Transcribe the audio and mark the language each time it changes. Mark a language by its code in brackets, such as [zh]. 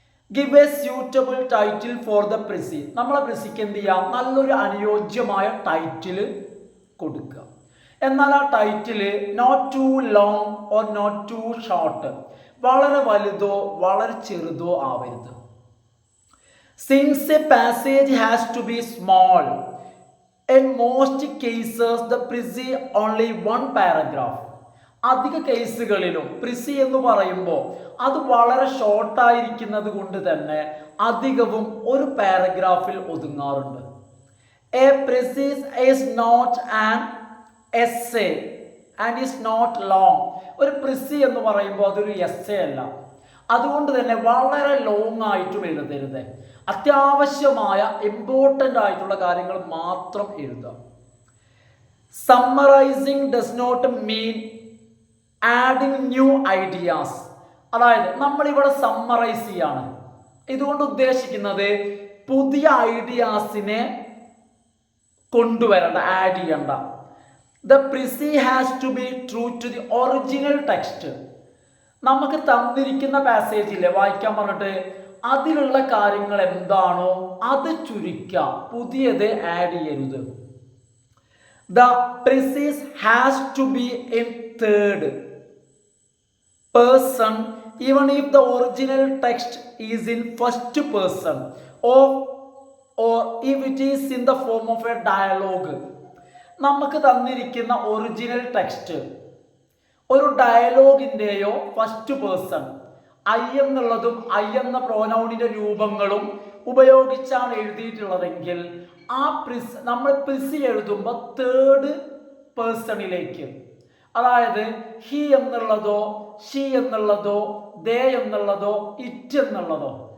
[en] Give a suitable title for the precis. [ml] നമ്മളെ പ്രിസിക്ക് എന്ത് ചെയ്യാം? നല്ലൊരു അനുയോജ്യമായ ടൈറ്റിൽ കൊടുക്കുക. എന്നാൽ ആ title [en] not too long or not too short, [ml] വളരെ വലുതോ വളരെ ചെറുതോ ആവരുത്. [en] Since a passage has to be small, in most cases the précis only one paragraph. [ml] അധിക കേസുകളിലും പ്രിസി എന്ന് പറയുമ്പോൾ അത് വളരെ ഷോർട്ടായിരിക്കുന്നത് കൊണ്ട് തന്നെ അധികവും ഒരു പാരഗ്രാഫിൽ ഒതുങ്ങാറുണ്ട്. [en] A precis is not an essay and is not long. [ml] ഒരു പ്രിസി എന്ന് പറയുമ്പോൾ അതൊരു എസ്സേ അല്ല, അതുകൊണ്ട് തന്നെ വളരെ ലോങ് ആയിട്ടും എഴുതരുത്. അത്യാവശ്യമായ ഇമ്പോർട്ടൻ്റ് ആയിട്ടുള്ള കാര്യങ്ങൾ മാത്രം എഴുതാം. [en] Summarising does not mean adding new ideas. [ml] അതായത് നമ്മളിവിടെ സമ്മറൈസ് ചെയ്യാണ്, ഇതുകൊണ്ട് ഉദ്ദേശിക്കുന്നത് പുതിയ ഐഡിയാസിനെ കൊണ്ടുവരണ്ട, ആഡ് ചെയ്യണ്ട. [en] The precis has to be true to the original text. [ml] നമുക്ക് തന്നിരിക്കുന്ന പാസേജില്ലേ വായിക്കാൻ പറഞ്ഞിട്ട് അതിലുള്ള കാര്യങ്ങൾ എന്താണോ അത് ചുരുക്കുക, പുതിയത് ആഡ് ചെയ്യരുത്. [en] The precis has to be in third person even if the original text is in first person or if it is in the form of a dialogue. [ml] നമുക്ക് തന്നിരിക്കുന്ന ഒറിജിനൽ ടെക്സ്റ്റ് ഒരു ഡയലോഗിൻ്റെയോ ഫസ്റ്റ് പേഴ്സൺ ഐ എന്നുള്ളതും I എന്ന പ്രോനൗണിൻ്റെ രൂപങ്ങളും ഉപയോഗിച്ചാണ് എഴുതിയിട്ടുള്ളതെങ്കിൽ ആ നമ്മൾ frizzy എഴുതുമ്പോൾ തേർഡ് പേഴ്സണിലേക്ക്, അതായത് ഹി എന്നുള്ളതോ ഷീ എന്നുള്ളതോ ദേ എന്നുള്ളതോ ഇറ്റ് എന്നുള്ളതോ